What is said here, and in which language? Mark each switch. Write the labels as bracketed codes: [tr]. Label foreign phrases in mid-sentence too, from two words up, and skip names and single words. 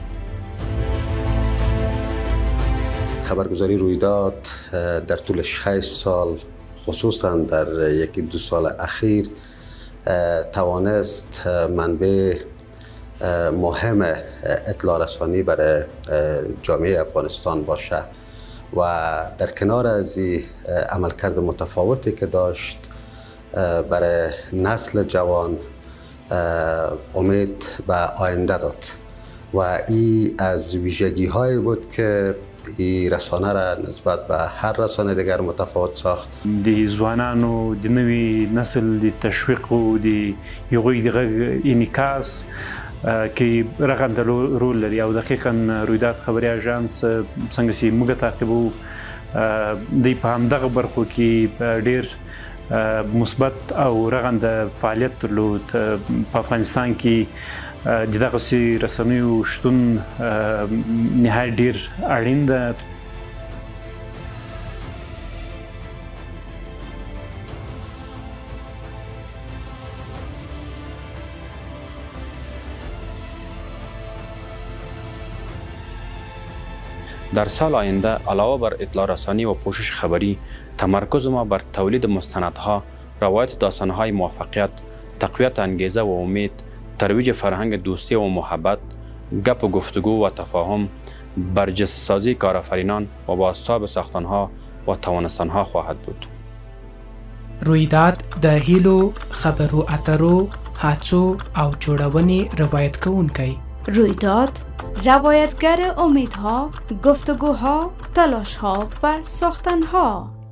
[fa] خبرگزاری رویداد در طول 6 سال خصوصا در یکی دو سال اخیر توانست منبع مهم اطلاع رسانی برای جامعه افغانستان باشه و در کنار از عملکرد متفاوتی که داشت برای نسل جوان امید به آینده داد و این از ویژگی هایی بود که این رسانه را نسبت به هر رسانه دیگر متفاوت ساخت. [ps] د ځوانانو د نوي نسل د تشویق او د یوغي د انعکاس کې رغنده رول لري او دقیقاً رویداد خبري اژانس څنګه چې موږ تعقیبو د په همدغه برخو کې ډېر مثبت او رغنده فعالیت درلود. په افغانستان کې د دغسې رسنیو شتون نهایت ډېر اړین ده. [fa] در سال آینده علاوه بر اطلاع رسانی و پوشش خبری، تمرکز ما بر تولید مستندها، روایت داستانهای موفقیت، تقویت انگیزه و امید، ترویج فرهنگ دوستی و محبت، گپ و گفتگو و تفاهم، برجسته سازی کارآفرینان و بازتاب ساختنها و توانستنها خواهد بود. [ps] رویداد د هیلو، خبرو اترو، هڅو او جوړونې روایت کوونکی. [fa] رویداد روایتگر امیدها، گفتگوها، تلاشها و ساختنها.